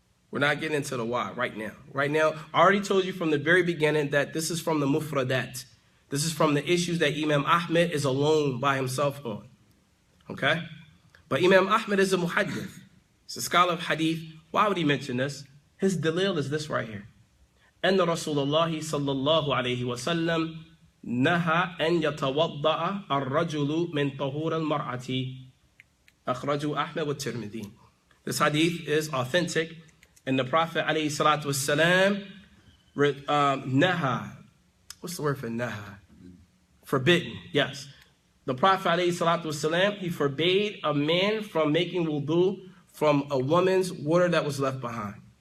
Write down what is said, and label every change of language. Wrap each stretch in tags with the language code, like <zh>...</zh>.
<en>We're not getting into the why right now. Right now, I already told you from the very beginning that this is from the mufradat. This is from the issues that Imam Ahmed is alone by himself on. Okay? But Imam Ahmed is a muhaddith. He's a scholar of hadith. Why would he mention this? His dalil is this right here.</en> <ar>أن رسول الله صلى الله عليه وسلم نهى أن يتوضأ الرجل من طهور المرأة أخرجه أحمد والترمذي.</ar> <en>This hadith is authentic, and the Prophet</en> <ar>عليه الصلاة والسلام</ar> <en>naha. What's the word for naha? Forbidden, yes. The Prophet</en> <ar>عليه الصلاة والسلام,</ar> <en>he forbade a man from making wudu from a woman's water that was left behind.</en>